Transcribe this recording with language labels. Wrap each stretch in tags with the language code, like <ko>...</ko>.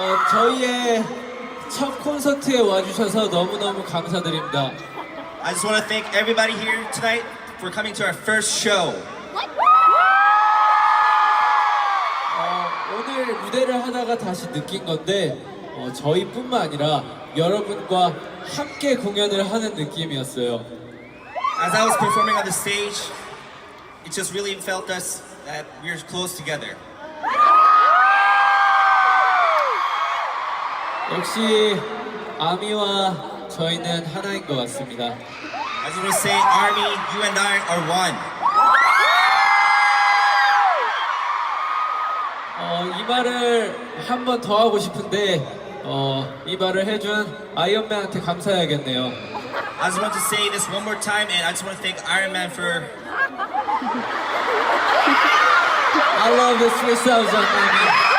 <ko>저희의 첫 콘서트에 와주셔서 너무너무 감사드립니다.</ko> <en>I just want to thank everybody here tonight for coming to our first show.</en> <ko>오늘 무대를 하다가 다시 느낀 건데 저희뿐만 아니라 여러분과 함께 공연을 하는 느낌이었어요.</ko> <en>As I was performing on the stage, it just really felt us that we were close together.</en> <ko>역시 아미와 저희는 하나인 것 같습니다.</ko> <en>I just want to say, Army, you and I are one.</en> <ko>이 말을 한 번 더 하고 싶은데 이 말을 해준 아이언맨한테 감사해야겠네요.</ko> <en>I just want to say this one more time, and I just want to thank Iron Man for. I love the 3000 Army.</en>